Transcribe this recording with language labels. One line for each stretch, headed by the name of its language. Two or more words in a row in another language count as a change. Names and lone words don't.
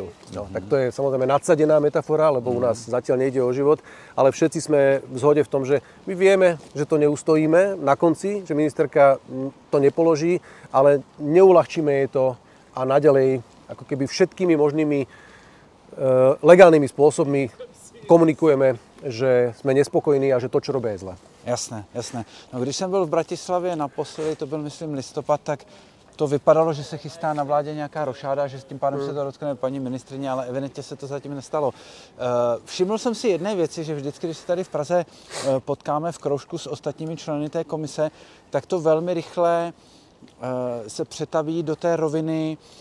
Slovak: No, tak to je samozrejme nadsadená metafora, lebo u nás zatiaľ nejde o život, ale všetci sme v zhode v tom, že my vieme, že to neustojíme na konci, že ministerka to nepoloží, ale neuľahčíme jej to a naďalej ako keby všetkými možnými legálnymi spôsobmi komunikujeme, že jsme nespokojení a že to, čo robí, je zle. Jasné, jasné.
Czech: No, když jsem byl v Bratislavě naposledy, to byl, myslím, listopad, tak to vypadalo, že se chystá na vládě nějaká rošáda, že s tím pádem se to dotkne paní ministryně, ale evidentně se to zatím nestalo. Všiml jsem si jedné věci, že vždycky, když se tady v Praze potkáme v kroužku s ostatními členy té komise, tak to velmi rychle se přetaví do té roviny.